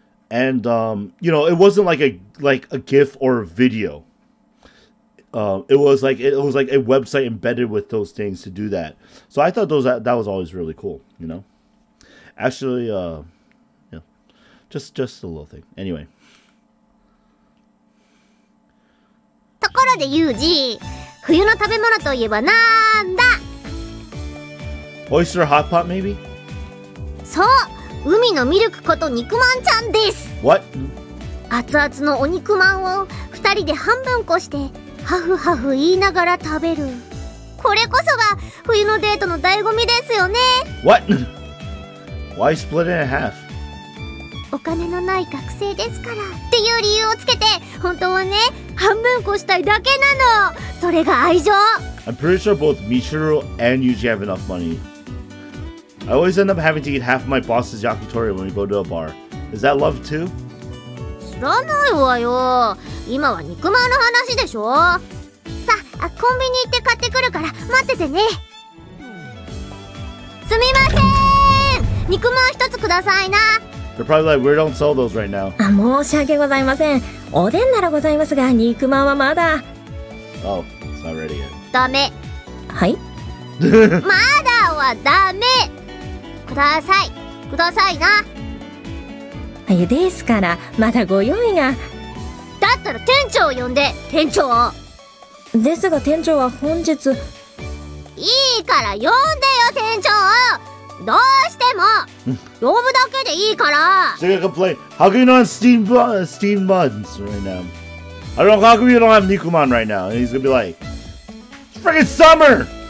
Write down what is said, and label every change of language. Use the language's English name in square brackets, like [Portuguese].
[English] And you know, it wasn't like a GIF or a video. It was like a website embedded with those things to do that. So I thought that was always really cool, you know. Actually, yeah, just a little thing. Anyway. [Japanese] ところでユージ、冬の食べ物といえばなんだ？ [English] Oyster hot pot maybe? [Japanese] そう、海のミルクこと肉まんちゃんです。 [English] What? [Japanese] 熱々のお肉まんを2人で半分こしてハフハフ言いながら食べる。これこそが冬のデートの醍醐味ですよね。 [English] What? Why split it in half? [Japanese] お金のない学生ですからっていう理由をつけて、本当はね、半分こしたいだけなの。それが愛情。 [English] I'm pretty sure both Michiru and Yuji have enough money. I always end up having to eat half of my boss's yakitori when we go to a bar. Is that love too? [Japanese] 知らないわよ。今は肉まんの話でしょ。さあ、コンビニ行って買ってくるから待っててね。すみません、肉まん一つくださいな。 [English] They're probably like, we don't sell those right now. [Japanese] 申し訳ございません。おでんならございますが、肉まんはまだ。 [English] Oh, it's not ready yet. [Japanese] ダメ。はい。まだはダメ。ください。くださいな。ですから、まだご用意が。だったら店長を呼んで、店長。ですが店長は本日。いいから呼んでよ、店長。どうしても呼ぶだけでいいから。 [English] She's gonna complain. How come you don't have steamed buns right now? I don't know. How come you don't have Nikuman right now? And he's gonna be like, it's freaking summer.